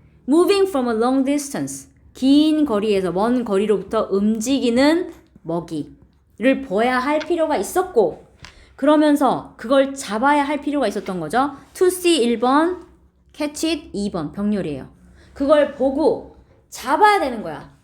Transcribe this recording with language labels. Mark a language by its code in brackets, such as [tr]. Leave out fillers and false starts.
[en] Moving from a long distance. [ko] 긴 거리에서 먼 거리로부터 움직이는 먹이를 보아야 할 필요가 있었고 그러면서 그걸 잡아야 할 필요가 있었던 거죠. [en] To see 1번, catch it 2번 [ko] 병렬이에요. 그걸 보고 잡아야 되는 거야.